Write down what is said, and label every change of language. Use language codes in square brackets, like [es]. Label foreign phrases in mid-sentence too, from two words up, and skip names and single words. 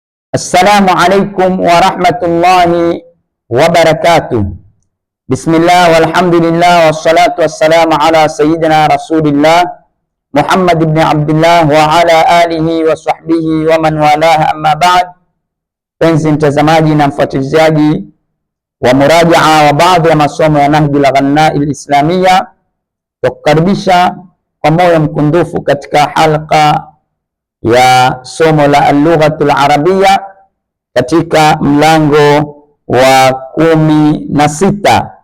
[ar] السلام عليكم ورحمة الله وبركاته. بسم الله والحمد لله والصلاة والسلام على سيدنا رسول الله محمد بن عبد الله وعلى آله وصحبه ومن والاه، أما بعد. [sw] Penzi mtazamaji na mfuatiliaji wa murajaa wa baadhi ya masomo ya Nahjul Ghanai al-Islamia, tukukaribisha kwa moyo mkundufu katika halqa ya somo la [ar] اللغة العربية [sw] katika mlango wa 16